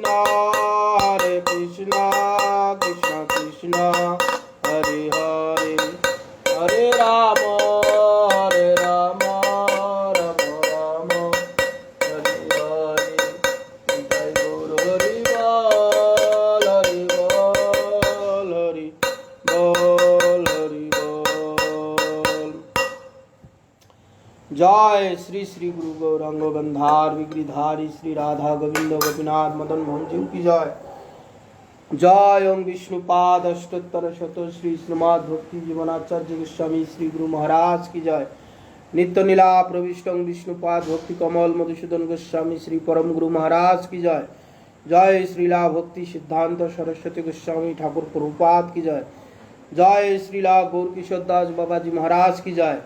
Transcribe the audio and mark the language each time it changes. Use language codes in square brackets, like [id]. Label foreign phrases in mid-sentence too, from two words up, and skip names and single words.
[bn] কৃষ্ণ কৃষ্ণ হরে হরে হরে রাম রাম রাম হরে হরে জয় গুরু হরি বল হরি বল হরি বল হরি বল। [hi] জয় শ্রী শ্রী গুরু गौरांग गंधार विग्रीधारी श्री राधा गोविंद गोपीनाथ मदन मोहन जी की जय। जय ओम विष्णुपाद अष्टोत्तर शत श्री श्रीमद् भक्ति जीवनाचार्य गोस्वामी श्री गुरु महाराज की जय। नित्य नीला प्रविष्ट विष्णुपाद भक्ति कमल मधुसूदन गोस्वामी श्री परम गुरु महाराज की जय। जय श्रीला भक्ति सिद्धांत सरस्वती गोस्वामी ठाकुर प्रभुपाद की जय। जय श्रीला गौर किशोर दास बाबा जी महाराज की जय।